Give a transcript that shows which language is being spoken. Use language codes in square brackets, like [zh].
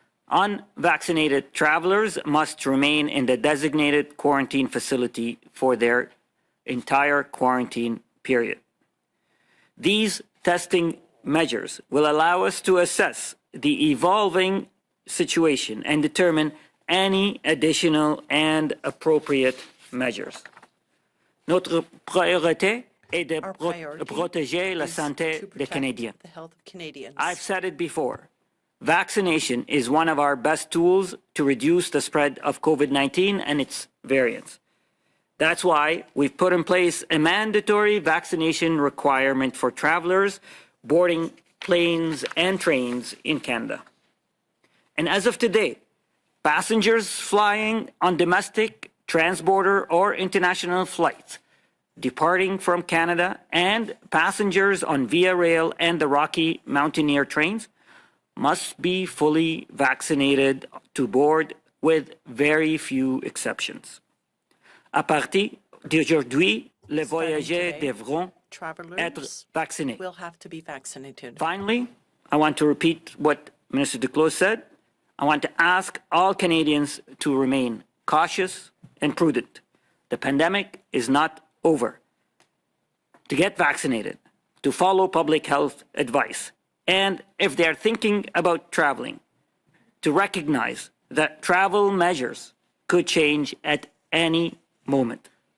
[en] Unvaccinated travelers must remain in the designated quarantine facility for their entire quarantine period. These testing measures will allow us to assess the evolving situation and determine any additional and appropriate measures. [fr] Notre priorité est de protéger la santé des Canadiens. [en] I've said it before. Vaccination is one of our best tools to reduce the spread of COVID-19 and its variants. That's why we've put in place a mandatory vaccination requirement for travelers boarding planes and trains in Canada. And as of today, passengers flying on domestic, transborder, or international flights departing from Canada and passengers on Via Rail and the Rocky Mountaineer trains must be fully vaccinated to board, with very few exceptions. [fr] À partir d'aujourd'hui, les voyageurs devront être vaccinés. [en] Will have to be vaccinated. Finally, I want to repeat what Minister Duclos said. I want to ask all Canadians to remain cautious and prudent. The pandemic is not over. To get vaccinated, to follow public health advice, and if they're thinking about traveling, to recognize that travel measures could change at any moment.